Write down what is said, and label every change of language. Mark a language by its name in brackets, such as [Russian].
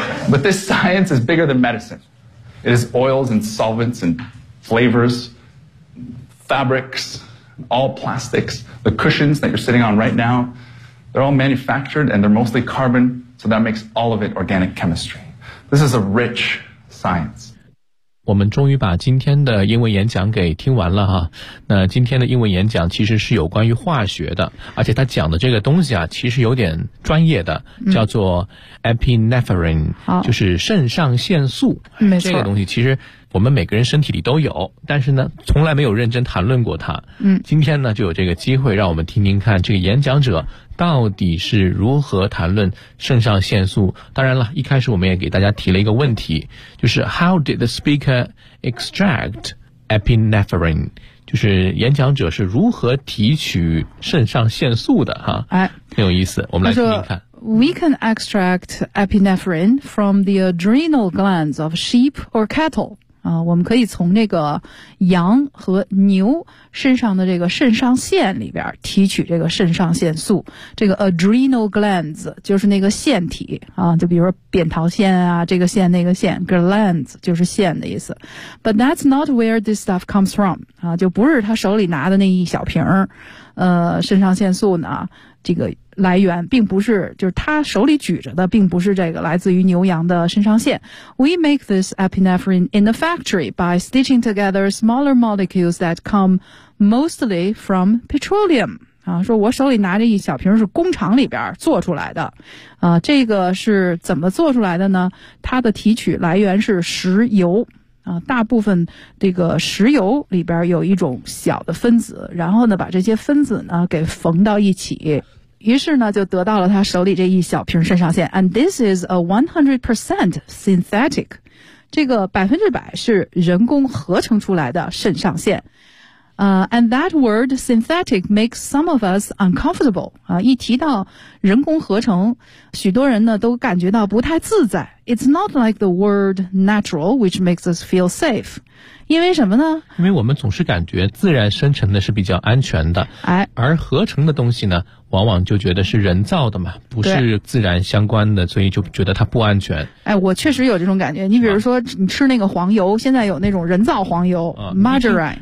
[English] But this science is bigger than medicine. It is oils and solvents and flavors, fabrics, all plastics. The cushions that you're sitting on right now, they're all manufactured and they're mostly carbon, so that makes all of it organic chemistry. This is a rich science. [Chinese] 我们终于把今天的英文演讲给听完了哈。那今天的英文演讲其实是有关于化学的，而且他讲的这个东西啊，其实有点专业的，叫做 epinephrine，就是肾上腺素。没错，这个东西其实我们每个人身体里都有，但是呢，从来没有认真谈论过它。嗯，今天呢，就有这个机会让我们听听看这个演讲者到底是如何谈论肾上腺素。当然了，一开始我们也给大家提了一个问题，就是 [English] How did the speaker extract epinephrine？ [Chinese] 就是演讲者是如何提取肾上腺素的哈？哎，很有意思，我们来听听看。 [English] We can extract epinephrine from the adrenal glands of sheep or cattle. [Chinese] 啊，我们可以从这个羊和牛身上的这个肾上腺里边提取这个肾上腺素，这个 adrenal glands 就是那个腺体啊，就比如说扁桃腺啊，这个腺那个腺 glands 就是腺的意思。 [English] But that's not where this stuff comes from [Chinese] 啊，就不是他手里拿的那一小瓶儿，肾上腺素呢，这个来源并不是，就是他手里举着的并不是这个来自于牛羊的肾上腺。 [English] We make this epinephrine in the factory by stitching together smaller molecules that come mostly from petroleum. [Chinese] 啊，说我手里拿着一小瓶是工厂里边做出来的。啊，这个是怎么做出来的呢？它的提取来源是石油。啊，大部分这个石油里边有一种小的分子，然后呢把这些分子呢给缝到一起。于是呢就得到了他手里这一小瓶肾上腺。 [English] And this is a 100% synthetic. [Chinese] 这个100%是人工合成出来的肾上腺。 [English] And that word synthetic makes some of us uncomfortable. [Chinese] 啊，一提到人工合成，许多人呢都感觉到不太自在。 [English] It's not like the word natural, which makes us feel safe. [Chinese] 因为什么呢？因为我们总是感觉自然生成的是比较安全的。哎，而合成的东西呢，往往就觉得是人造的嘛，不是自然相关的，所以就觉得它不安全。哎，我确实有这种感觉。你比如说，你吃那个黄油，现在有那种人造黄油 ，margarine。